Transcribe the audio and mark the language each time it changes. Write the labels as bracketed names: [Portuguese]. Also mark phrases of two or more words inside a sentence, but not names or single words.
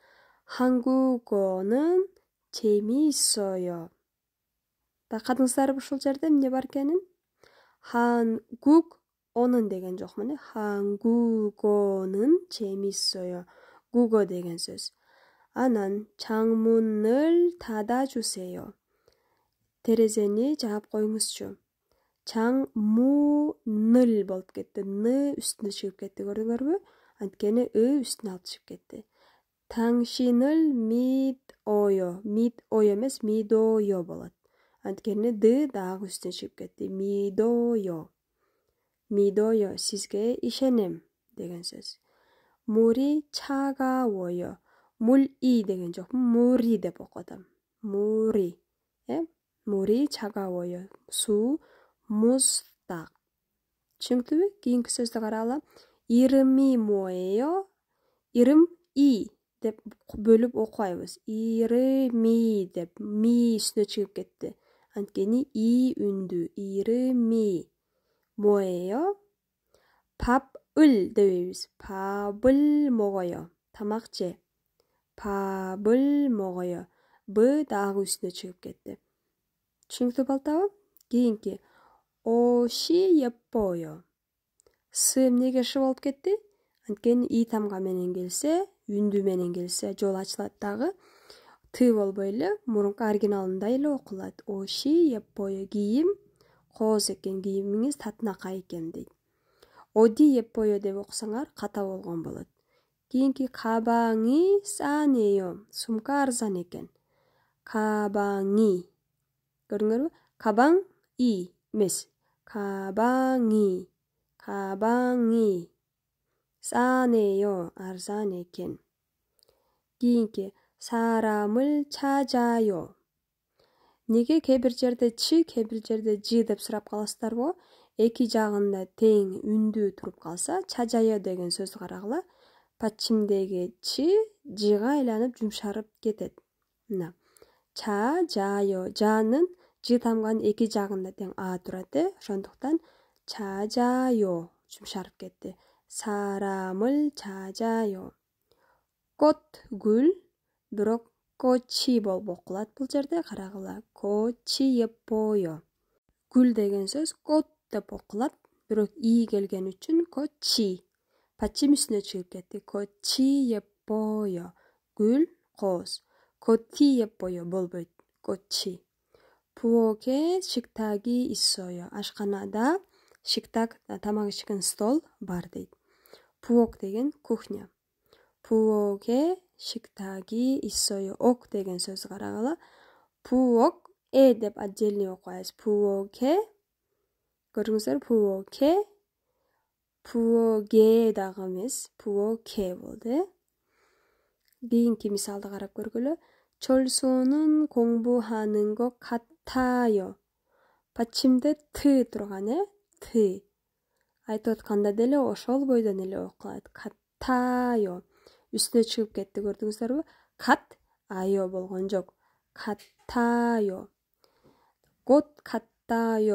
[Korean] Хангугонун 재미있어요. [Kyrgyz] Байкадыңыздарбы ушул жерде эмне бар экенин? [Korean] 한국 어는 [Kyrgyz] деген жок, мына [Korean] 한국어는 재미있어요. [Kyrgyz] Гуго деген сөз. Анан [Korean] 창문을 닫아주세요. [Kyrgyz] Терезени жаап коюңузчу. 창문을 болуп кетти. Н үстүнө чыгып кетти, көрдүңөрбү? Анткени үстүнө алып чыгып кетти. [Korean] 당신을 믿어요. 믿어요 эмес, 믿어요 болот. [Kyrgyz] Анткени д дагы үстүнө чыгып кетти. [Korean] Мидойо. [Kyrgyz] Мидойо, сизге ишенем деген сөз. [Korean] Мури 차가워요. 물 이 [Kyrgyz] деген жок. [Korean] Мури [Kyrgyz] деп окутам. [Korean] Мури. Мури 차가워요. [Kyrgyz] Суу муздак. Түшүнүктүүбү? Кийинки сөздү карагыла. [Korean] 이름이 뭐예요? 이름 이 [Kyrgyz] деп бөлүп окубайбыз. 이름이 деп ми үстүнө чыгып кетти. [Korean] Анткени 이 үндүү. 이름이 뭐예요? 밥을 дебейбиз. 밥을 먹어요. [Kyrgyz] тамак же. [Korean] 밥을 먹어요. [Kyrgyz] Б дагы үстүнө чыгып кетти. Түшүнүктүү болтабы? Кийинки [Korean] 옷이 예뻐요. [Kyrgyz] С эмнеге ш болуп кетти? Анткени и тамга менен келсе, үндүү менен келсе жол ачылат дагы. Т болбой эле, мурунку оригиналында эле окулат. [Korean] 옷이 예뻐요. [Kyrgyz] Кийим кооз экен, кийимиңиз татынакай экен дейт. [Korean] 어디 예뻐요 [Kyrgyz] деп окусаңар ката болгон болот. Кийинки [Korean] 가방이 싸네요. [Kyrgyz] Сумка арзан экен. [Korean] 가방이. [Kyrgyz] көрдүңөрбү? [Korean] 가방 이 эмес. 가방이. 가방이 싸네요. [Kyrgyz] арзан экен. кийинки [Korean] 사람을 찾아요. [Kyrgyz] Неге кээ бир жерде чи, кээ бир жерде жи деп сурап каласыздарбы? Эки жагында тең үндүү туруп калса, чажайо деген сөздү карагыла. Пачимдеги чи жига айланып жумшарып кетет. Мына. Чажайо. Жанын жи тамганын эки жагында тең а турат. Ошондуктан чажайо жумшарып кетти. [Korean] 사람을 찾아요. 꽃, [Kyrgyz] гүл, бирок 꽃이 болуп окулат бул жерде карагыла. [Korean] 꽃이 예뻐요. [Kyrgyz] Гүл деген сөз 꽃 деп окулат, бирок и келген үчүн 꽃이. Пачим үстүнө чыгып кетти. [Korean] 꽃이 예뻐요. [Kyrgyz] Гүл, кооз. [Korean] 꽃이 예뻐요 болбойт. 꽃이. 부엌에 식탁이 있어요. [Kyrgyz] ашканада 식탁, тамак ичкен стол бар дейт. 부엌 деген кухня. [Korean] 부엌에 식탁이 있어요. [Kyrgyz] ок деген сөз карагыла. 부엌 деп отдельный окуйбуз. 부엌에 көрдүңүздөр, [Korean] 부엌에 부엌에 [Kyrgyz] дагы эмес, 부엌에 болду. Кийинки мисалды карап көргүлө. [Korean] 철수는 공부하는 것 같아요. [Kyrgyz] Пачимде т турган, т. Айтып атканда деле ошол бойдон эле окулат. [Korean] 같아요. [Kyrgyz] Үстүнө чыгып кетти, көрдүңүздөрбү? Кат айо болгон жок. 같아요. [Korean] 같아요.